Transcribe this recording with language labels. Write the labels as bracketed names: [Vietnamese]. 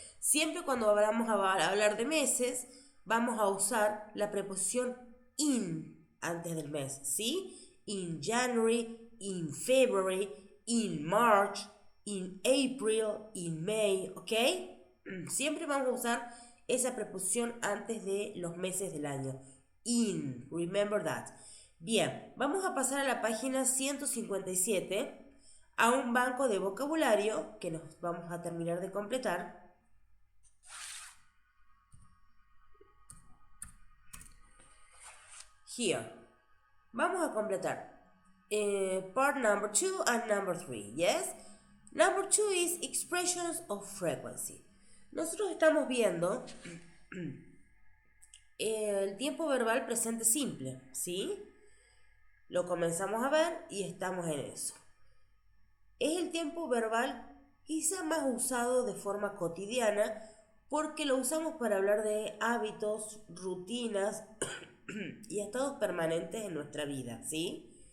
[Spanish] Siempre cuando vamos a hablar de meses, vamos a usar la preposición in antes del mes, ¿sí? [English] In January, in February, in March, in April, in May, ¿ok? [Spanish] Siempre vamos a usar esa preposición antes de los meses del año. [English] In, remember that. [Spanish] Bien, vamos a pasar a la página 157, a un banco de vocabulario que nos vamos a terminar de completar. [English] Here. [Spanish] Vamos a completar [English] part number 2 and number 3, yes? Number 2 is expressions of frequency. [Spanish] Nosotros estamos viendo el tiempo verbal presente simple, ¿sí? Lo comenzamos a ver y estamos en eso. Es el tiempo verbal quizá más usado de forma cotidiana porque lo usamos para hablar de hábitos, rutinas y estados permanentes en nuestra vida, ¿sí?